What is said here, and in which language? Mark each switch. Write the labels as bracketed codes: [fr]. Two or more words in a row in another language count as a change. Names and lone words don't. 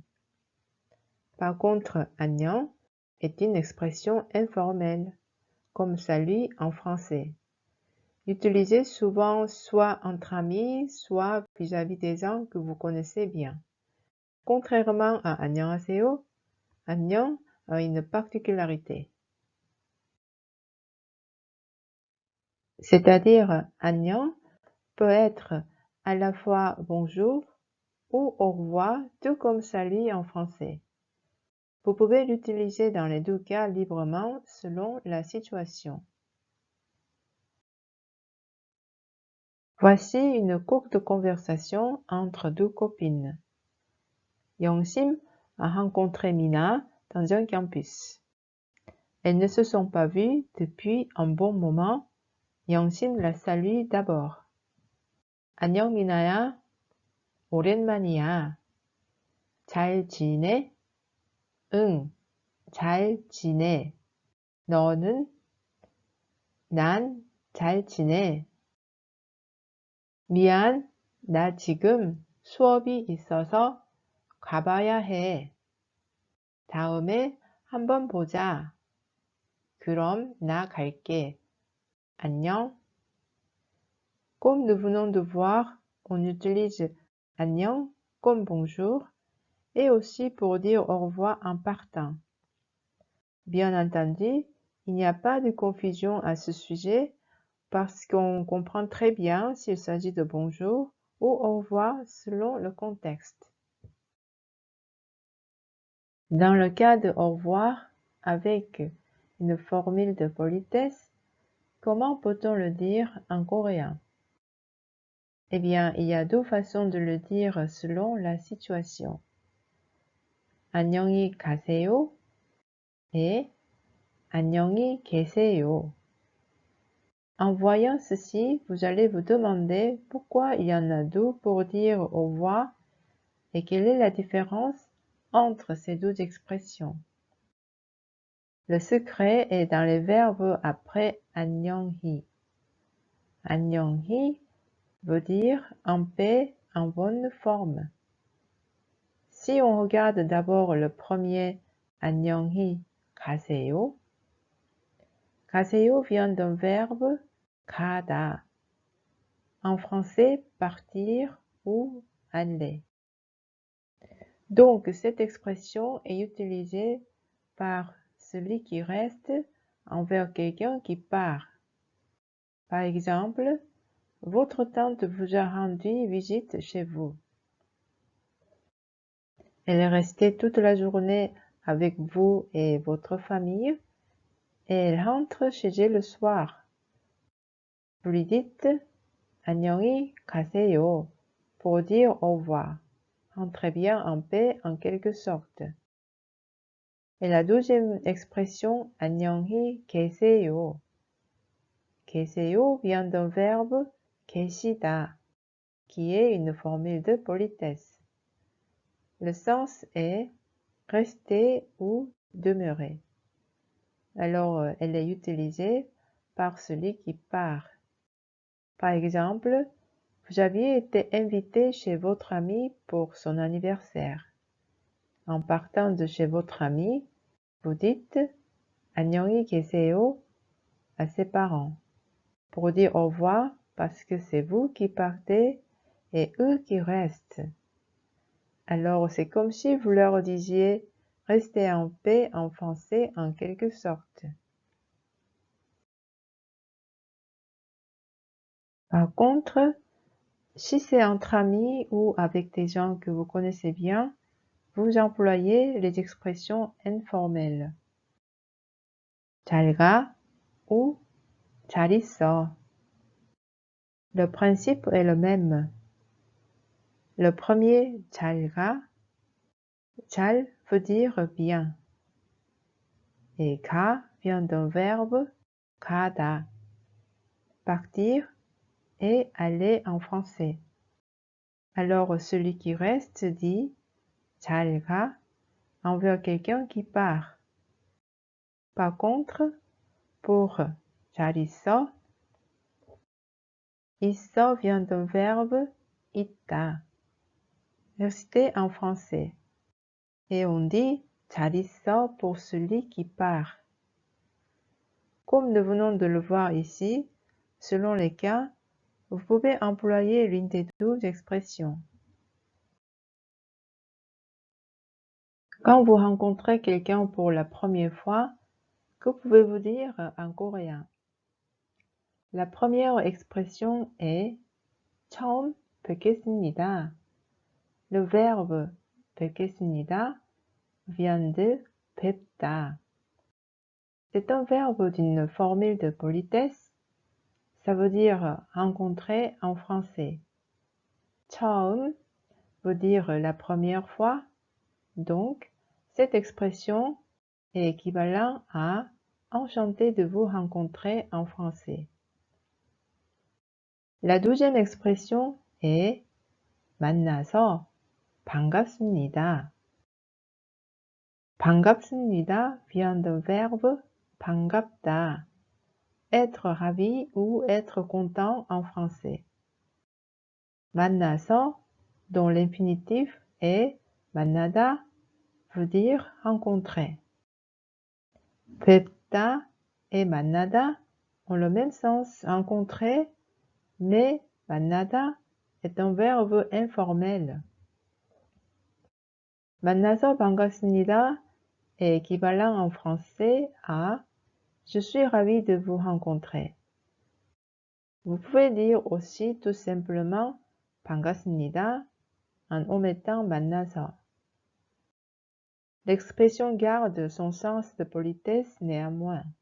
[fr] Par contre, 안녕 est une expression informelle, comme salut en français. Utilisée souvent soit entre amis, soit vis-à-vis des gens que vous connaissez bien. Contrairement à 안녕하세요, 안녕 a une particularité. C'est-à-dire, 안녕 peut être à la fois bonjour ou au revoir, tout comme salut en français. Vous pouvez l'utiliser dans les deux cas librement selon la situation. Voici une courte conversation entre deux copines. Young-sim a rencontré Mina dans un campus. Elles ne se sont pas vues depuis un bon moment. Young-sim la salue d'abord. [ko] 안녕 미나야. 오랜만이야. 잘 지내? 응, 잘 지내. 너는? 난 잘 지내. 미안, 나 지금 수업이 있어서 가봐야 해. 다음에 한번 보자. 그럼 나 갈게. 안녕. [fr] Comme nous venons de voir, on utilise 안녕 comme bonjour et aussi pour dire au revoir en partant. Bien entendu, il n'y a pas de confusion à ce sujet parce qu'on comprend très bien s'il s'agit de bonjour ou au revoir selon le contexte. Dans le cas de au revoir avec une formule de politesse, comment peut-on le dire en coréen? Eh bien, il y a deux façons de le dire selon la situation. [ko] 안녕히 가세요 et 안녕히 계세요. [fr] En voyant ceci, vous allez vous demander pourquoi il y en a deux pour dire au revoir et quelle est la différence entre ces deux expressions. Le secret est dans les verbes après 안녕히. 안녕히 veut dire en paix, en bonne forme. Si on regarde d'abord le premier [ko] 안녕히 가세요, [fr] 가세요 vient d'un verbe 가다. En français, partir ou aller. Donc, cette expression est utilisée par celui qui reste envers quelqu'un qui part. Par exemple, votre tante vous a rendu visite chez vous. Elle est restée toute la journée avec vous et votre famille et elle rentre chez elle le soir. Vous lui dites [ko] 안녕히 가세요 [fr] pour dire au revoir. Rentrez bien en paix en quelque sorte. Et la deuxième expression [ko] 안녕히 계세요. [fr] 계세요 vient d'un verbe 계시다, qui est une formule de politesse. Le sens est rester ou demeurer. Alors, elle est utilisée par celui qui part. Par exemple, vous aviez été invité chez votre ami pour son anniversaire. En partant de chez votre ami, vous dites [ko] 안녕히 계세요 [fr] à ses parents pour dire au revoir parce que c'est vous qui partez et eux qui restent. Alors c'est comme si vous leur disiez rester en paix en français en quelque sorte. Par contre, si c'est entre amis ou avec des gens que vous connaissez bien, vous employez les expressions informelles. [ko] 잘 가 ou 잘 있어. [fr] Le principe est le même. Le premier [ko] 잘 가, [fr] 잘 veut dire bien. Et 가 vient d'un verbe 가다, partir et aller en français. Alors celui qui reste dit [ko] 잘 가 [fr] envers quelqu'un qui part. Par contre, pour [ko] 잘 있어, [fr] 있어 vient d'un verbe 있다, rester en français. Et on dit [ko] 잘 있어 [fr] pour celui qui part. Comme nous venons de le voir ici, selon les cas, vous pouvez employer l'une des 12 expressions. Quand vous rencontrez quelqu'un pour la première fois, que pouvez-vous dire en coréen? La première expression est [ko] 처음 뵙겠습니다. [fr] Le verbe 뵙겠습니다 vient de 뵙다. C'est un verbe d'une formule de politesse. Ça veut dire rencontrer en français. 처음 veut dire la première fois. Donc, cette expression est équivalente à enchanté de vous rencontrer en français. La deuxième expression est [ko] 만나서 반갑습니다. [fr] 반갑습니다 vient d'un verbe 반갑다, être ravi ou être content en français. 만나서, dont l'infinitif est 만나다, veut dire rencontrer. 뵙다 et 만나다 ont le même sens, rencontrer, mais 만나다 est un verbe informel. [ko] 만나서 반갑습니다 [fr] est équivalent en français à je suis ravi de vous rencontrer. Vous pouvez dire aussi tout simplement 반갑습니다 en omettant 만나서. L'expression garde son sens de politesse néanmoins.